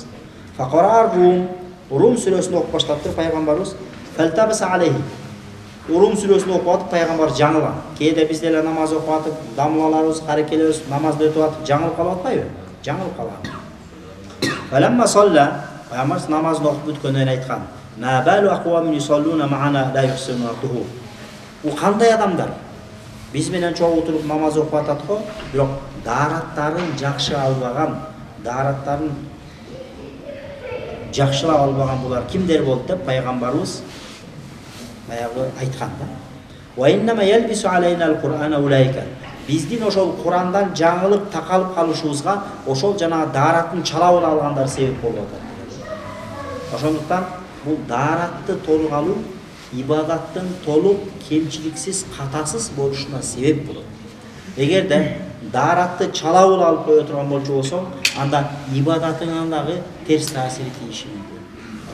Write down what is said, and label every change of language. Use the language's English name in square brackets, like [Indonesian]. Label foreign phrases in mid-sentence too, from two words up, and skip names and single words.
[Kyrgyz] Фaqara Рум сүрөсүн окуп баштаптыр пайгамбарыбыз. [Arabic] فالتبس عليه. [Kyrgyz] Рум сүрөсүн окуп атып пайгамбар жаңылган. Кээде биз деле намаз окуп атып, дамлаларыбыз, карекелебиз намазды өтүп атып жаңылып калып атпайбы? Жаңылып калган. [Arabic] فلما صلى, [Kyrgyz] пайгамбар намазды окуп бүткөндөн айткан: [Arabic] "ما بال أقوام يصلون معنا لا يحسنون الطهور." [Kyrgyz] Бул кандай адамдар? Биз менен чогуу туруп намаз окуп атат го, бирок даараттарын жакшы албаган, даараттарын жакшылап албаган булар кимдер болду деп пайгамбарыбыз баягы айткан да. [Arabic] وإنما يلبس علينا القرآن أولئك. [Kyrgyz] Биздин ошол Курандан жаңылып такалып калышыбызга ошол жана даараттын чалап алгандар себеп болуп атат. Ошондуктан бул дааратты толук алуу ибадаттын толук кемчиликсиз, катасыз болушуна себеп болот. Эгерде дааратты чалап алып кое турган болчу болсоң, анда ибадатыңан дагы терс таасир тийиши мүмкүн.